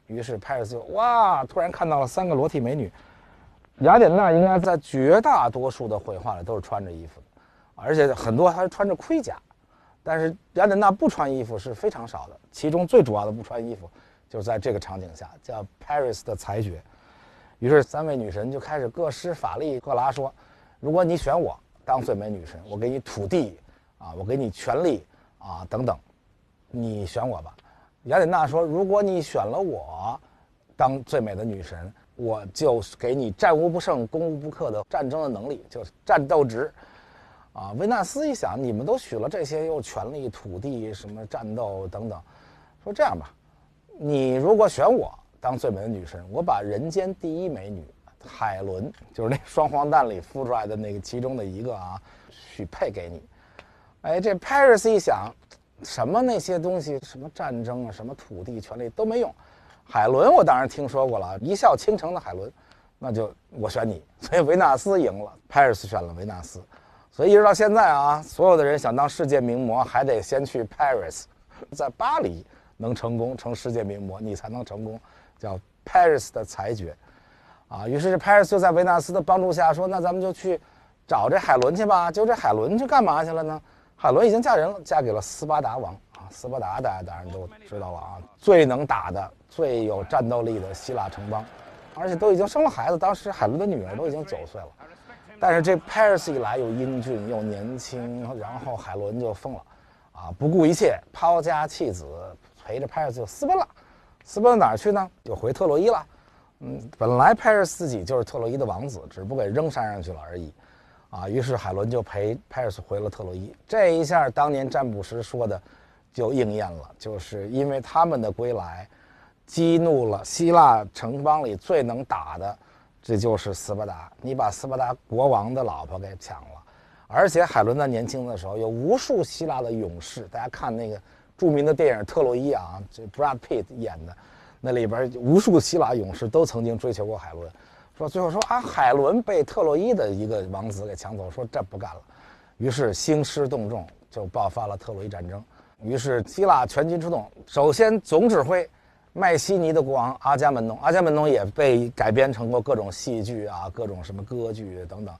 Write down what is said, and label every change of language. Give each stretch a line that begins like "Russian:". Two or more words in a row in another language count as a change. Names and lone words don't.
Chinese: 於是 Paris 就哇，突然看到了3個裸體美女。雅典娜應該在絕大多數的繪畫裡都是穿着衣服的，而且很多還穿着盔甲，但是雅典娜不穿衣服是非常少的。其中最主要的不穿衣服，就是在這個場景下，叫 Paris 的裁決。於是3位女神就開始各施法力。赫拉說：“如果你選我當最美女神，我給你土地啊，我給你權力啊，等等，你選我吧。” 雅典娜說：“如果你選了我當最美的女神，我就給你戰無不勝、攻無不克的戰爭的能力，就是戰鬥值。” 啊，維納斯一想，你們都許了這些，又權力、土地、什麼戰鬥等等，說這樣吧，你如果選我當最美的女神，我把人間第一美女海倫，就是那双黄蛋裡孵出来的那個其中的一個啊，許配給你。哎，這 Paris 一想，什麼那些東西，什麼戰爭啊，什麼土地、權力都沒用。海倫我當然聽說過了，一笑傾城的海倫，那就我選你。所以維納斯贏了 ，Paris 選了維納斯。所以一直到現在啊，所有的人想當世界名模，還得先去 Paris，在巴黎能成功成世界名模，你才能成功。叫 Paris 的裁決，啊，于是 Paris 就在維納斯的幫助下說，那咱們就去找這海倫去吧。就這海倫去幹嘛去了呢？海倫已經嫁人了，嫁給了斯巴達王啊。斯巴達大家當然都知道了啊，最能打的、最有戰鬥力的希臘城邦，而且都已經生了孩子。當時海倫的女兒都已經9歲了，但是這 Paris 一來又英俊又年輕，然後海倫就瘋了，啊，不顧一切，拋家棄子，陪着 Paris 就私奔了。私奔到哪兒去呢？就回特洛伊了。本來 Paris 自己就是特洛伊的王子，只不过给扔山上去了而已。啊，于是海倫就陪 Paris 回了特洛伊。這一下，當年占卜師說的就應驗了，就是因為他們的歸來，激怒了希臘城邦裡最能打的，這就是斯巴達。你把斯巴達國王的老婆給搶了，而且海倫在年輕的時候，有無數希臘的勇士，大家看那個著名的電影《特洛伊》啊，這 Brad Pitt 演的，那裡邊無數希臘勇士都曾經追求過海倫，說最後說啊，海倫被特洛伊的一個王子給搶走，說這不幹了，於是興師動眾，就爆發了特洛伊戰爭。於是希臘全軍出動，首先總指揮邁錫尼的國王阿伽門農，阿伽門農也被改編成過各種戲劇啊，各種什麼歌劇等等。